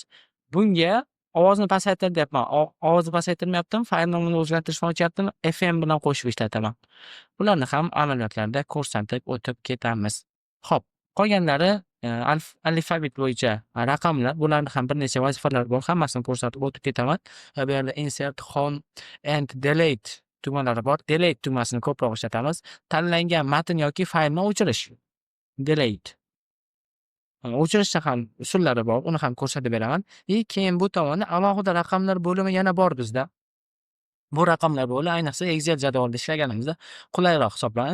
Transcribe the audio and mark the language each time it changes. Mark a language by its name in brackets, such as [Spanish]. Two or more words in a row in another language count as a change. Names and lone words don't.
[Uzbek] Bunga ovozni pasaytir deyapman. Ovozni pasaytirmayaptimi, fayl nomini o'zgartirishni ochyaptimi, Fn bilan qo'shib ishlataman. Bularni ham amaliyotlarda ko'rsatib o'tib ketamiz. Xo'p, qolganlari alfabet bo'yicha raqamlar, bularni ham bir necha vazifalar bor, hammasini ko'rsatib o'tib ketaman. Bu yerda [English] insert, home and delete [Uzbek] tugmalari bor. Delete tugmasini ko'proq ishlatamiz. Tanlangan matn yoki faylni o'chirish. Delete. O'chirishda ham usullari bor, uni ham ko'rsatib beraman. Keyin bu tomonda alohida raqamlar bo'limi yana bor bizda. Bu raqamlar bo'li ayniqsa Excel jadvalda ishlaganimizda qulayroq hisoblanadi.